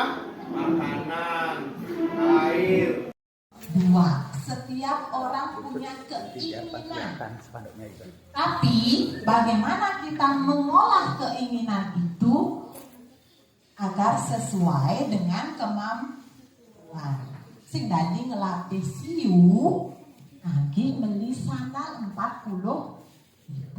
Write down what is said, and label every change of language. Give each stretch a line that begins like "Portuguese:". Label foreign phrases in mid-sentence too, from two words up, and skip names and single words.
Indonesian: Makanan, air. 2. Setiap orang punya keinginan. Tapi bagaimana kita mengolah keinginan itu agar sesuai dengan kemampuan.
Balinese: Sing dadi ngelatih siu,
Indonesian: lagi beli sandal 40.000.